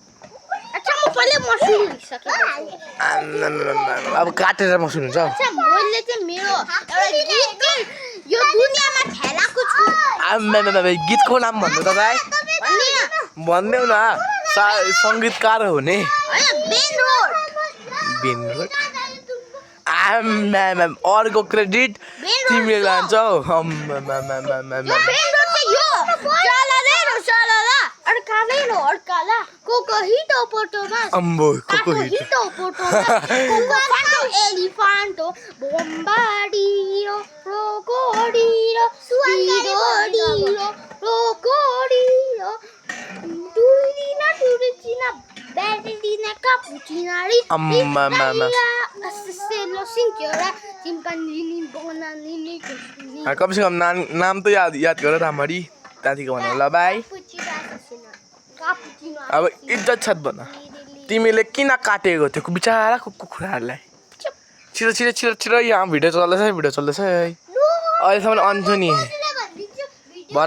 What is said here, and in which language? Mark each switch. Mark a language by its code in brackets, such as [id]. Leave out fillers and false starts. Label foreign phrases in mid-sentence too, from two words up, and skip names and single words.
[ne] अब काटेर मसुन हुन्छ गीतको नाम भन्नु त भाइ भनिदेऊ न सङ्गीतकार हुने अर्को क्रेडिट तिमीले लान्छौ Camelo Orcala, Cocojito Potomas, अम्बो कोको हिट Cocojito Potomas, Cocofanto Elefanto, Bombardiro, Crocodilo, Suidodilo, Crocodilo, Turina, Berlina, Cappuccina, Mama. Assassino, Signora, Timpanini, Bonanini, [hi] कम से कम नाम तो याद [ne] गर राम्ररी त्यहाँदेखिको भन ल बाई अब इज्जत छत भन तिमीले किन काटेको त्यो बिचारा कुखुराहरूलाई छिटो छिटो छिटो छिटो यहाँ भिडियो चल्दैछ है अहिलेसम्म अन छ नि भन